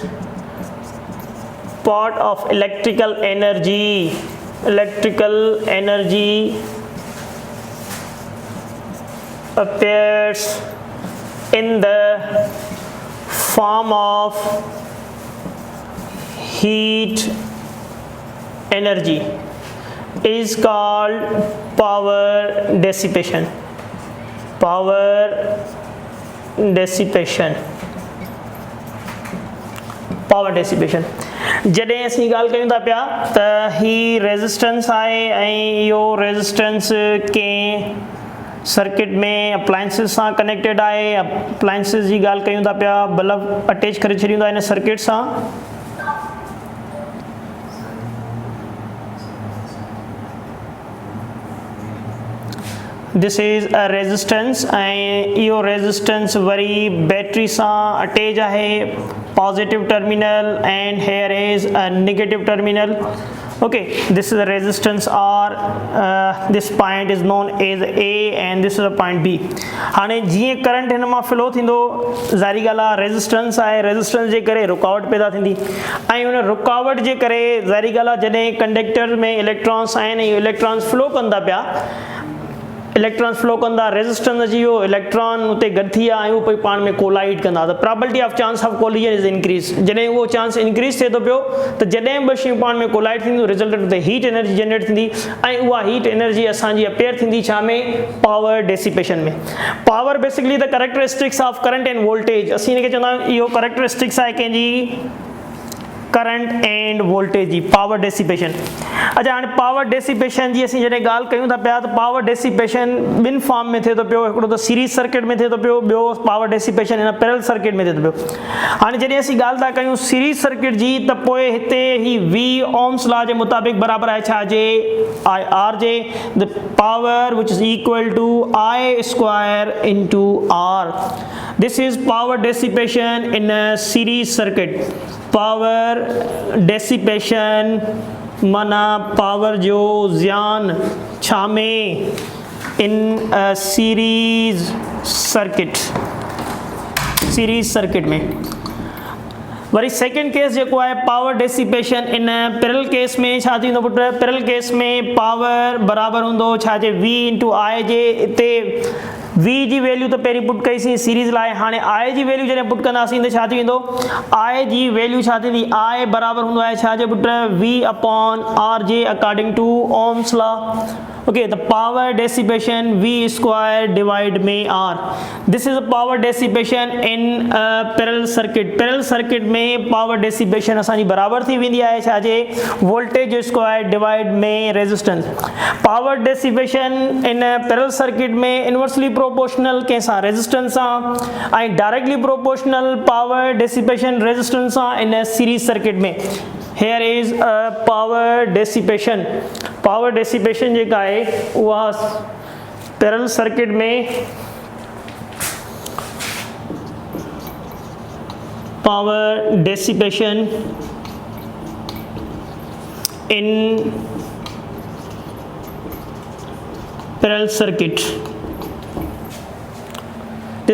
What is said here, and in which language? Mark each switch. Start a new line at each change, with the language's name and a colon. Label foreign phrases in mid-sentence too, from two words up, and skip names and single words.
English: part of electrical energy appears in the form of heat energy is called power dissipation. Power dissipation.
Sindhi: जॾहिं असीं ॻाल्हि कयूं था पिया त ही रेजिस्टेंस आहे ऐं इहो रेजिस्टेंस कंहिं सर्किट में अप्लायंसिस सां कनेक्टेड आहे। अप्लायंसिस जी ॻाल्हि कयूं था पिया, बल्ब अटैच करे छॾींदा हिन सर्किट सां।
English: this is a resistance
Sindhi: ऐं इहो रेजिस्टेंस वरी बैटरी सां अटैच आहे,
English: positive terminal and here is a negative terminal. Okay, this is the resistance R, this point is known as A and this is the point B।
Sindhi: हाणे जीअं करंट हिन मां फ्लो थींदो, ज़ाहिरी ॻाल्हि आहे रेजिस्टेंस आहे, रेजिस्टेंस जे करे रुकावट पैदा थींदी ऐं उन रुकावट जे करे ज़ाहिरी ॻाल्हि आहे जॾहिं कंडक्टर में इलेक्ट्रॉन्स आहिनि, इहे
English: electrons flow
Sindhi: कंदा पिया,
English: electrons flow
Sindhi: कंदा, रेजिस्टेंस अची वियो, इलेक्ट्रॉन उते गॾु थी विया ऐं उहे पोइ पाण में कोलाइड कंदा, त
English: probability of chance of collision is increase.
Sindhi: जॾहिं उहो
English: chance increase
Sindhi: थिए थो पियो त जॾहिं बि शयूं पाण में कोलाइड थींदियूं, रिजल्टेंट उते
English: heat energy generate
Sindhi: थींदी ऐं उहा
English: heat energy
Sindhi: असांजी अपेयर थींदी छा में,
English: power dissipation
Sindhi: में।
English: power basically the characteristics of current and voltage,
Sindhi: असीं हिनखे चवंदा आहियूं इहो कैरेक्टरिस्टिक्स आहे कंहिंजी
English: current and voltage
Sindhi: जी,
English: power dissipation.
Sindhi: अच्छा, हाणे
English: power dissipation
Sindhi: जी असीं जॾहिं ॻाल्हि कयूं था पिया त
English: power dissipation
Sindhi: ॿिनि फॉर्म में थिए थो पियो, हिकिड़ो त
English: series circuit
Sindhi: में थिए थो पियो, ॿियो
English: power dissipation
Sindhi: हिन
English: parallel circuit
Sindhi: में थिए थो पियो। हाणे जॾहिं असीं ॻाल्हि था कयूं
English: series circuit
Sindhi: जी त पोइ हिते ही V
English: Ohm's law
Sindhi: जे मुताबिक़ बराबरि आहे छा जे, R जे,
English: the power which is equal to I square into R. this is power dissipation in a series circuit. power dissipation
Sindhi: माना पावर जो ज़ियान छा में, इन
English: series circuit
Sindhi: में। वरी
English: second case
Sindhi: जेको आहे
English: power dissipation in parallel case
Sindhi: में छा थींदो पुट,
English: parallel case
Sindhi: में पावर बराबरि हूंदो छा जे
English: V into I
Sindhi: जे। हिते V जी वैल्यू त पहिरीं पुट कईसीं सीरीज़ लाइ, हाणे I जी वैल्यू जॾहिं पुट कंदासीं त छा थी वेंदो, I जी वैल्यू छा थींदी, I बराबरि हूंदो आहे छा जे पुट,
English: V upon R जे according to Ohm's law. Okay, the power dissipation V square divide में R. This is a power dissipation in parallel circuit. Parallel circuit
Sindhi: में
English: power dissipation
Sindhi: असांजी बराबर थी वेंदी आहे छा जे,
English: voltage square divide में resistance। Power dissipation in parallel circuit में inversely proportional कंहिंसां resistance
Sindhi: सां ऐं
English: directly proportional power dissipation resistance सां in series circuit में। Here is a power dissipation। power dissipation
Sindhi: जेका आहे उहा
English: parallel circuit
Sindhi: में
English: power dissipation in parallel circuit.